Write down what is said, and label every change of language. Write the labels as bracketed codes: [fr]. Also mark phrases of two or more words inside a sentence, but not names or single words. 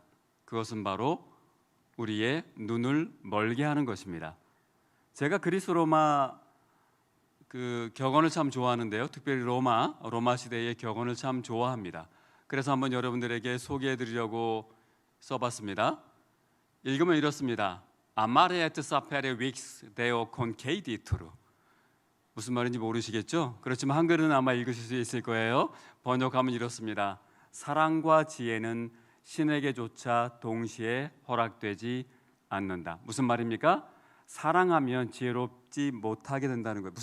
[ko] 그것은 바로 우리의 눈을 멀게 하는 것입니다. 제가 그리스 로마 격언을 참 좋아하는데요. 특별히 로마 시대의 격언을 참 좋아합니다. 그래서 한번 여러분들에게 소개해 드리려고 써봤습니다. 읽으면 이렇습니다. [la] Amare et sapere vix deo concedituru. [ko] 무슨 말인지 모르시겠죠? 그렇지만 한글은 아마 읽으실 수 있을 거예요. 번역하면 이렇습니다. 사랑과 지혜는 신에게조차 동시에 허락되지 않는다. 무슨 말입니까? 사랑하면 지혜롭지 못하게 된다는 거예요.